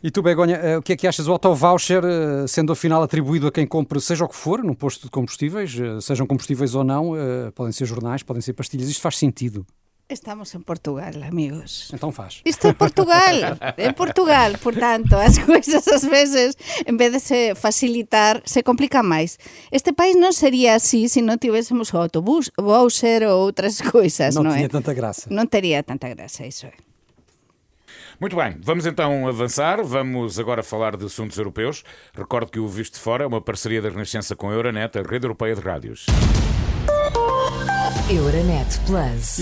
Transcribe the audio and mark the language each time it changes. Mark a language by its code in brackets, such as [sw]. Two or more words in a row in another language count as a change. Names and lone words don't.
[pt] E tu, Begonha, o que é que achas do autovoucher, sendo afinal atribuído a quem compra, seja o que for, num posto de combustíveis, sejam combustíveis ou não, podem ser jornais, podem ser pastilhas, isto faz sentido? [gl] Estamos en Portugal, amigos. [pt] Então faz. [gl] Isto é Portugal, portanto, as coisas ás veces, en vez de se facilitar, se complican máis. Este país non sería así se non tivésemos o autobús, o voucher ou outras coisas, non é? [pt] Não tinha tanta graça. [gl] Non teria tanta graça, iso é. [pt] Muito bem, vamos então avançar. Vamos agora falar de assuntos europeus. Recordo que o Visto de Fora é uma parceria da Renascença com a Euronet, a rede europeia de rádios. Euronet Plus.